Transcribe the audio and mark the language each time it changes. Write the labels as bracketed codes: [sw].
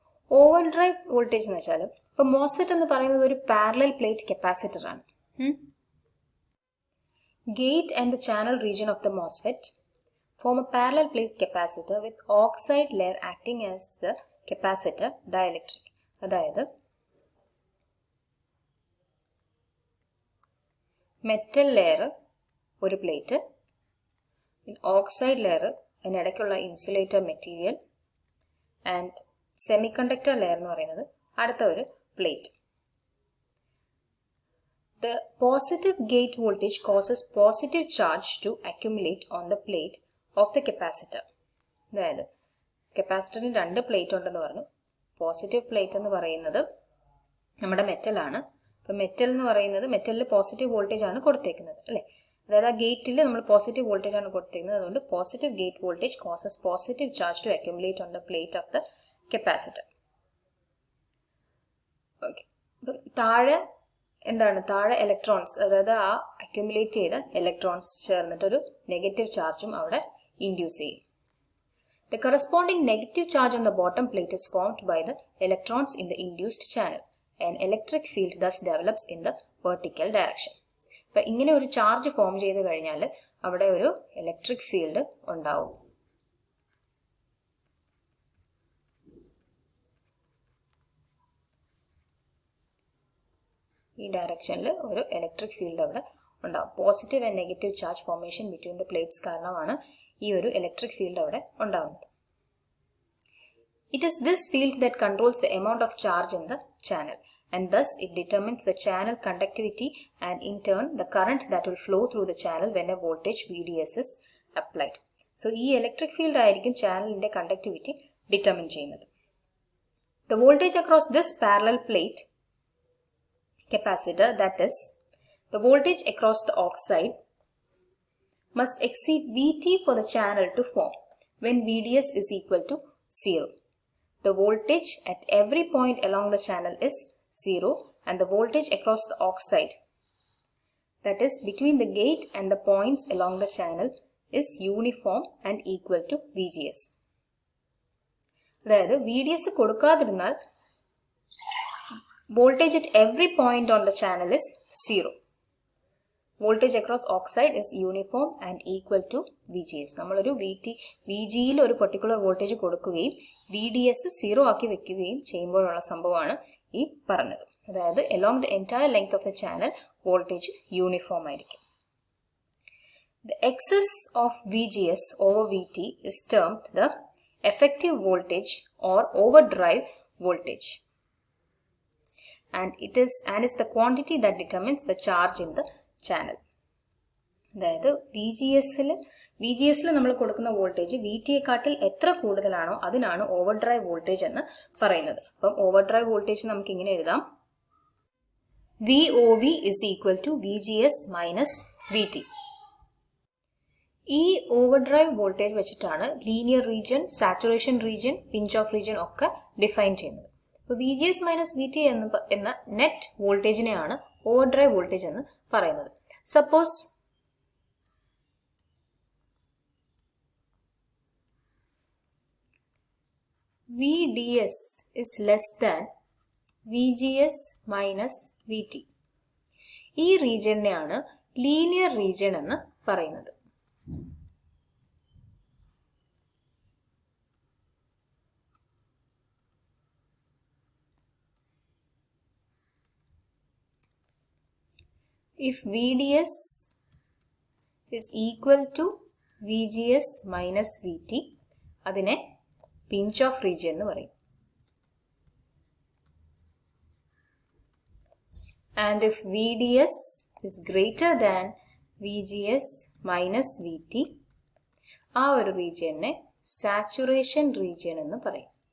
[ml] Overdrive voltage എന്ന് വെച്ചാൽ ഇപ്പോൾ മോസ്ഫെറ്റ് എന്ന് പറയുന്നത് ഒരു പാരലൽ പ്ലേറ്റ് കപ്പാസിറ്റർ ആണ്. [en] Gate and the channel region of the Mosfet form a parallel plate capacitor with oxide layer acting as the capacitor dielectric. [ml] അതായത് metal layer ഒരു plate, oxide layer അതിനിടയ്ക്കുള്ള insulator material and semi conductor layer എന്ന് പറയുന്നത് അടുത്ത ഒരു plate. [en] The positive gate voltage causes positive charge to accumulate on the plate of the capacitor. [ml] അതായത് കപ്പാസിറ്ററിന് 2 plate ഉണ്ടെന്ന് പറഞ്ഞു. പോസിറ്റീവ് പ്ലേറ്റ് എന്ന് പറയുന്നത് നമ്മുടെ മെറ്റലാണ്. അപ്പോൾ മെറ്റൽ എന്ന് പറയുന്നത് മെറ്റലിൽ പോസിറ്റീവ് വോൾട്ടേജ് ആണ് കൊടുത്തേക്കുന്നത് അല്ലേ. അതായത് ആ ഗേറ്റിൽ നമ്മൾ പോസിറ്റീവ് വോൾട്ടേജ് ആണ് കൊടുത്തേക്കുന്നത്. അതുകൊണ്ട് [en] Positive gate voltage causes positive charge to accumulate on the plate of the capacitor. [ml] Okay, താഴെ എന്താണ്, താഴെ ഇലക്ട്രോൺസ്, അതായത് ആ അക്യുമുലേറ്റ് ചെയ്ത ഇലക്ട്രോൺസ് ചേർന്നിട്ടൊരു നെഗറ്റീവ് ചാർജും അവിടെ ഇൻഡ്യൂസ് ചെയ്യും. [en] The corresponding negative charge on the bottom plate is formed by the electrons in the induced channel. An electric field thus develops in the vertical direction. [ml] അപ്പോൾ ഇങ്ങനെ ഒരു charge form ചെയ്ത് കഴിഞ്ഞാൽ അവിടെ ഒരു ഇലക്ട്രിക് ഫീൽഡ് ഉണ്ടാവും. ഈ ഡയറക്ഷനിൽ ഒരു ഇലക്ട്രിക് ഫീൽഡ് അവിടെ ഉണ്ടാവും. [en] positive and negative charge formation between the plates [ml] കാരണമാണ് ഈ ഒരു ഇലക്ട്രിക് ഫീൽഡ് അവിടെ ഉണ്ടാവുന്നത്. [en] It is this field that controls the amount of charge in the channel, and thus it determines the channel conductivity and in turn the current that will flow through the channel when a voltage VDS is applied. [ml] So ഈ electric field ആയിരിക്കും ചാനലിന്റെ conductivity determine ചെയ്യുന്നത്. [en] The voltage across this parallel plate capacitor, that is the voltage across the oxide, must exceed Vt for the channel to form when VDS is equal to 0. The voltage at every point along the channel is 0 and the voltage across the oxide, that is between the gate and the points along the channel, is uniform and equal to VGS. [ml] അതായത് VDS കൊടുക്കാതിരുന്നാൽ [en] voltage at every point on the channel is 0. Voltage across oxide is uniform and equal to VGS. [ml] നമ്മളൊരു VGയിൽ ഒരു particular voltage കൊടുക്കുകയും VDS 0 ആക്കി വെക്കുകയും ചെയ്യുമ്പോഴുള്ള സംഭവമാണ് ഈ പറഞ്ഞത്. [en] അതായത് along the entire length of the channel voltage uniform ആയിരിക്കും. The excess of VGS over VT is termed the effective voltage or overdrive voltage, and is the quantity that determines the charge in the channel. [ml] അതായത് V G എസിൽ നമ്മൾ കൊടുക്കുന്ന voltage V ടിയെക്കാട്ടിൽ എത്ര കൂടുതലാണോ അതിനാണ് overdrive voltage എന്ന് പറയുന്നത്. അപ്പം ഓവർഡ്രൈവ് വോൾട്ടേജ് നമുക്ക് ഇങ്ങനെ എഴുതാം, V O V is equal to V G S minus V T. ഈ ഓവർഡ്രൈവ് വോൾട്ടേജ് വെച്ചിട്ടാണ് linear region, saturation region, pinch of region ഒക്കെ ഡിഫൈൻ ചെയ്യുന്നത്. അപ്പോൾ V G S minus V T എന്ന നെറ്റ് വോൾട്ടേജിനെയാണ് ഓവർഡ്രൈവ് വോൾട്ടേജ് എന്ന് പറയുന്നത്. [en] Suppose VDS is less than VGS minus VT. [ml] ഈ റീജിയനെയാണ് linear region എന്ന് പറയുന്നത്. [en] If VDS is equal to VGS minus VT, [ml] അതിനെ പിഞ്ച് ഓഫ് റീജിയൻ എന്ന് പറയും. [en] and if VDS is greater than VGS minus VT, [ml] ആ ഒരു റീജിയനെ സാച്ചുറേഷൻ റീജിയൻ എന്ന് പറയും.